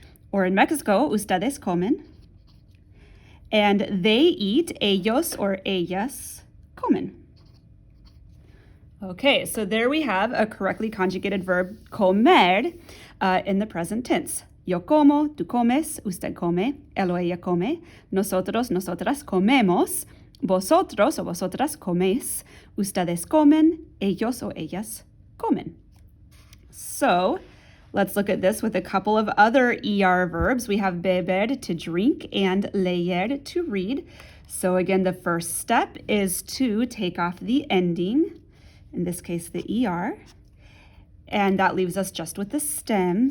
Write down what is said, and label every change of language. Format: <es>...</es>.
<en>Or in Mexico,</en> <es>ustedes comen.</es> <en>And they eat,</en> <es>ellos or ellas comen.</es> <en>Okay, so there we have a correctly conjugated verb, comer, in the present tense.</en> <es>Yo como, tú comes, usted come, él o ella come, nosotros, nosotras comemos, vosotros o vosotras coméis, ustedes comen, ellos o ellas comen.</es> <en>So let's look at this with a couple of other ER verbs. We have beber, to drink, and leer, to read. So again, the first step is to take off the ending, in this case the ER, and that leaves us just with the stem.</en>